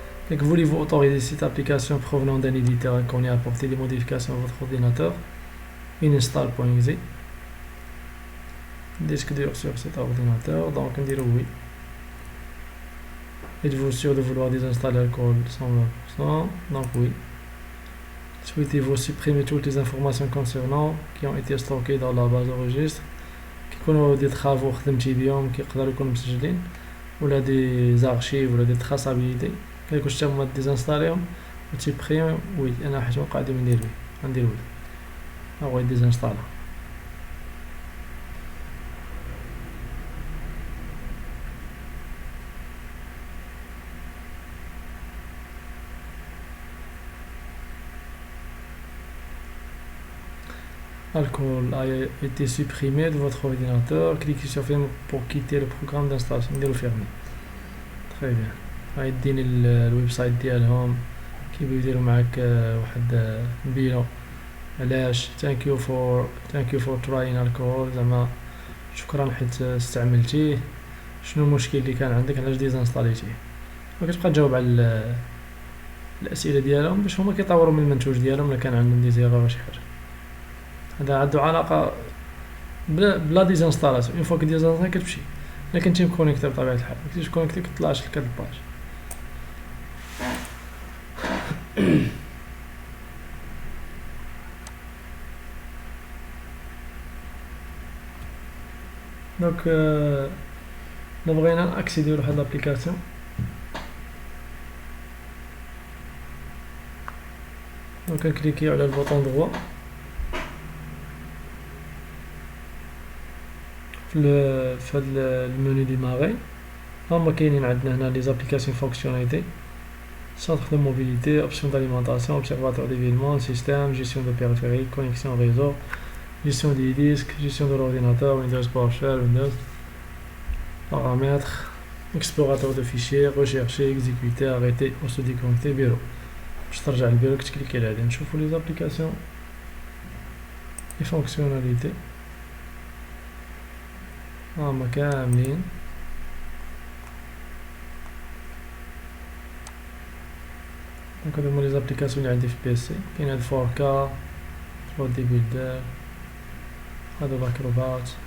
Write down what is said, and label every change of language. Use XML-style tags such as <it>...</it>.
<fr>Donc voulez-vous autoriser cette application provenant d'un éditeur inconnu à apporter des modifications à votre ordinateur? Install.exe. Disque dur sur cet ordinateur, donc on dirait oui. Êtes-vous sûr de vouloir désinstaller l'alcool 120%? Donc oui. Souhaitez-vous supprimer toutes les informations concernant qui ont été stockées dans la base de registre,</fr> <ar>كيكونوا دي travaux خدمتي بهم كيقدروا يكونوا مسجلين، ولا دي زارشيف ولا دي traçabilité كيكون حتى هما ديزانستاليهم وتيبريم. وي انا حيت ما قاعد ندير وي غندير وي هو ديزانستالا.</ar> <fr>Alcool a été supprimé de votre ordinateur. Cliquez sur ferme pour quitter le programme d'installation. Fermer. Très bien.</fr> <ar>غيديني الويب سايت ديالهم، كيبغيو يديروا معاك واحد البيلون علاش</ar> <en>thank you for trying alcohol،</en> <ar>زعما شكرا حيت استعملتيه، شنو المشكل اللي كان عندك، علاش ديزانستاليتيه، وكتبقى تجاوب على الاسئله ديالهم باش هما كيطوروا من المنتوج ديالهم الا كان عندهم دي زيرور ولا شي حاجه. هذا عنده علاقه بلا ديزانستالاسيون، اون فوا كديزانستالي كتمشي، الا كنتي مكونيكتي بطبيعه الحال، كنتي كونيكتي كتطلعش لك هاد الباج. دونك الا بغينا ناكسيديو لواحد لابليكاسيون، دونك كنكليكيو على البوطون دروا في هاد المنيو ديماغي. هما كاينين عندنا هنا لي زابليكاسيون فونكسيوناليتي،</ar> <fr>centre de mobilité, option d'alimentation, observateur d'événements, système, gestion de périphérique, connexion réseau, gestion des disques, gestion de l'ordinateur, Windows PowerShell, Windows, paramètres, explorateur de fichiers, rechercher, exécuter, arrêter ou se déconnecter, bureau.</fr> <ar>باش ترجع للبيرو كتكليكي على هادي. نشوفو لي زابليكاسيون لي فونكسيوناليتي هما كاملين. دونك هادو هما لي زابليكاسيون اللي عندي في بي سي. كاين هاد 4K 3D بيلدر، هادو لاكروبات.</ar>